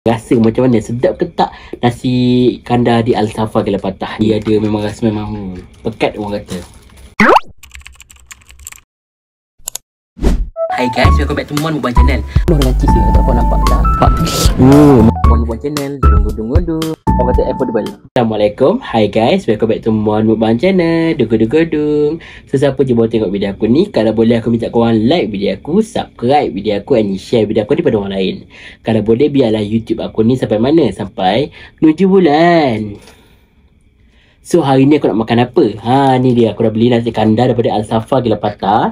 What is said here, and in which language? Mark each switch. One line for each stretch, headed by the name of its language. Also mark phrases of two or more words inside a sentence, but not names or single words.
Malay: Rasa macam mana? Sedap ke tak nasi kandar di Al-Saffar Gila Patah? Dia ada memang rasa memang pekat orang kata.
English: Hai guys, welcome back to Mon Mubang Channel.
Malay: Dengan cheese ni, tak apa nampak tak? Mon Mubang Channel, dung-dung-dung. Apa kata
English: affordable? Assalamualaikum. Hai guys, welcome back to Mon Mubang Channel. Dung-dung-dung.
Malay: So siapa je boleh tengok video aku ni, kalau boleh aku minta korang like video aku, subscribe video aku
English: and share
Malay: video aku ni pada orang lain. Kalau boleh biarlah YouTube aku ni sampai mana? Sampai 7 bulan. So hari ni aku nak makan apa? Ni dia, aku dah beli nasi kandar daripada Al-Saffar Gila Patah.